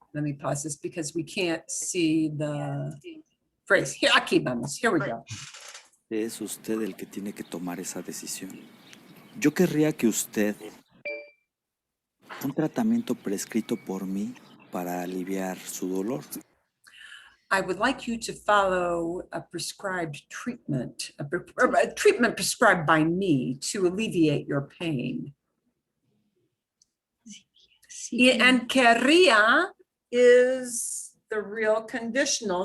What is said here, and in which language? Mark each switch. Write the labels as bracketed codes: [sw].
[en] Let me pause this because we can't see the phrase. Here, [es] aquí vamos. [en] Here we go. [es] es usted el que tiene que tomar esa decisión. Yo querría que usted, un tratamiento prescrito por mí para aliviar su dolor. [en] I would like you to follow a prescribed treatment, a treatment prescribed by me to alleviate your pain. And querría is the real conditional.